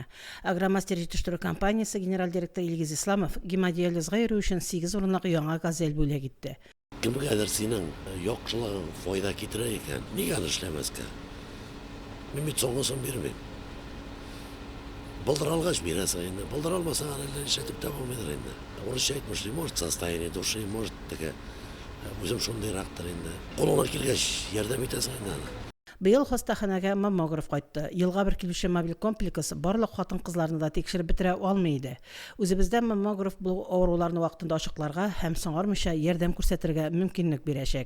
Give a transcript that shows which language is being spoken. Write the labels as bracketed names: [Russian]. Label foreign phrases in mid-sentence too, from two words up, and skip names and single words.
[Tatar] Агромастер җитештерү компаниясе генераль директоры Илгиз Исламов гемодиализга йөрү өчен 8 урынлык яңа газель бүләк итте. Кемгәдер синең яхшылыгың файда китерә икән, нигә эшләмәскә? Мин бит соңгысын бирмим. Булдыралгач бирәсең инде, булдыралмасаң әле эшләтеп дәвам итер инде. Урысча әйтмеш, [Russian] может состояние души, может [Tatar] теге үзем шундыйрактыр инде. Кулыңнан килгәч ярдәм итәсең инде. Быел хастаханәгә маммограф кайтты. Елга бер килүче мобиль комплекс барлык хатын-кызларны да тикшереп бетерә алмый иде. Үзебездә маммограф бу авыруларны вакытында ачыкларга һәм соңармыйча ярдәм күрсәтергә мөмкинлек бирәчәк.